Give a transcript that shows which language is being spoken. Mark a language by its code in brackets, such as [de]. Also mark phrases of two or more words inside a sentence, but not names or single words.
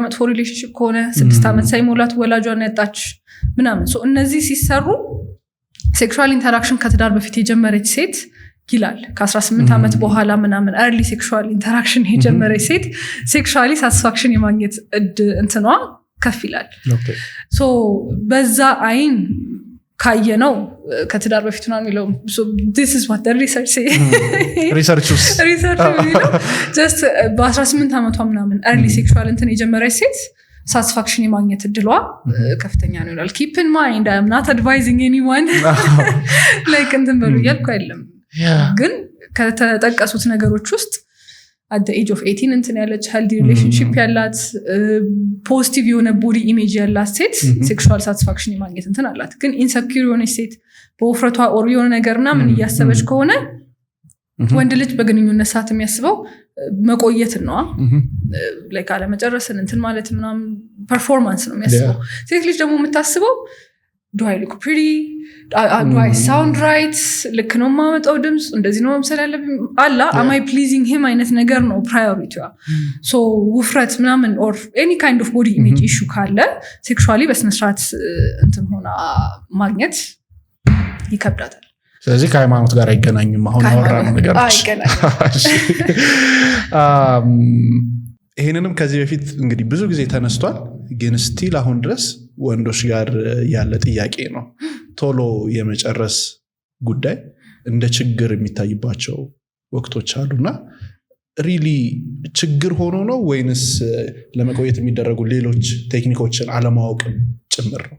[am] መጥፎ ሪሌሽንሽፕ ከሆነ 6 ዓመት ሳይሞላት ወላጇን ያጣች ምናምን እነዚህ ሲሰሩ [en] sexual interaction [am] ከትዳር በፊት የጀመረች ሴት ይላል ከ18 ዓመት በኋላ ምናምን [en] early sexual interaction [am] የጀመረች ሴት [en] sexually satisfaction [am] የማግኘት እንትኗ ከፍ ይላል። በዛ አይን ካየ ነው ከትዳር በፊት ነው የሚለው [en] this is what the research say [am] research የሚለው just በ18 ዓመቷ ምናምን [en] early sexual [am] እንትን የጀመረች ሴት ሳቲስፋክሽን የማግኘት እድሏ ከፍተኛ ነው ይላል። [en] keep in mind I am not advising anyone like [am] እንትን በሉ እያልኩ አይደለም፣ ግን ከተጠቀሱት ነገሮች ውስጥ [en] at the age of 18 [am] እንትን ያለች [en] healthy relationship [am] ያላት ፖዚቲቭ የሆነ [en] body image [am] ያላት ሴት [en] sexual satisfaction [am] የማግኘት እንትን አላት። ግን ኢንሰኪዩር የሆነች ሴት በውፍረቷ ኦር የሆነ ነገርና ምን እያሰበች ከሆነ ወንድ ልጅ በግንኙነት ሰዓት የሚያስበው መቆየትን ነው ላይክ አለመጨረስን እንትን ማለት ምናምን ፐርፎርማንስ ነው የሚያስበው። ሴት ልጅ ደግሞ የምታስበው [en] do I look pretty? Do I sound right? [am] ልክ ነው የማመጣው ድምፅ እንደዚህ ነው መምሰል ያለብኝ አላ [en] am I pleasing him [am] አይነት ነገር ነው ፕራዮሪቲዋ። ውፍረት ምናምን [en] or any kind of body image issue [am] ካለ ሴክሹዋሊ በስነስርዓት እንትን ሆና ማግኘት ይከብዳታል። ስለዚህ ከሃይማኖት ጋር አይገናኝም። አሁን ያወራነው ነገር አይገናኝም። ይሄንንም ከዚህ በፊት እንግዲህ ብዙ ጊዜ ተነስቷል፣ ግን ስቲል አሁን ድረስ ወንዶች ጋር ያለ ጥያቄ ነው። ቶሎ የመጨረስ ጉዳይ እንደ ችግር የሚታይባቸው ወቅቶች አሉና ሪሊ ችግር ሆኖ ነው ወይንስ ለመቆየት የሚደረጉ ሌሎች ቴክኒኮችን አለማወቅም ጭምር ነው?